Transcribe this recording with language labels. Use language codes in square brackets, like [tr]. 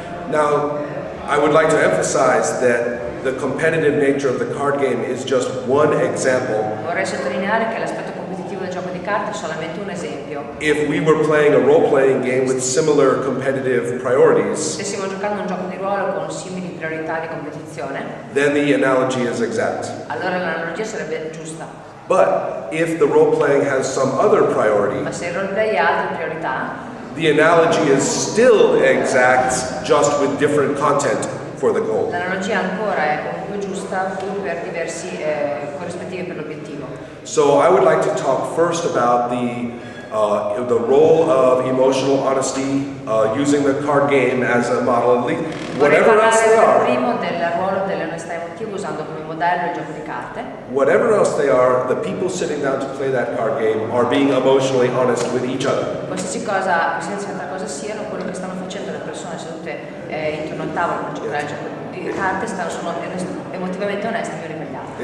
[en] Now, I would like to emphasize that the competitive nature of the card game is just one example. [it] Vorrei sottolineare che l'aspetto competitivo del gioco di carte è solamente un esempio. [en] If we were playing a role-playing game with similar competitive priorities, [it] Stessimo giocando un gioco di ruolo con simili priorità di competizione, [en] then the analogy is exact. [it] allora l'analogia sarebbe giusta. [en] But if the role-playing has some other priority, [it] Ma se il roleplay ha altre priorità, [en] the analogy is still exact, just with different content for the goal. [it] l'analogia ancora è comunque giusta pur per diversi corrispettivi per l'obiettivo. [en] So I would like to talk first about the role of emotional honesty using the card game as a model, at least [it] Vorrei [en] whatever else [it] parlare [en] they [it] per [en] are. [it] primo del ruolo dell'onestà emotiva usando come modello il gioco di carte. [en] Whatever else they are, the people sitting down to play that card game are being emotionally honest with each other. [it] Qualsiasi altra cosa siano, quello che stanno facendo le persone sedute intorno al tavolo per giocare al gioco di carte sono emotivamente onesti gli uni con gli altri.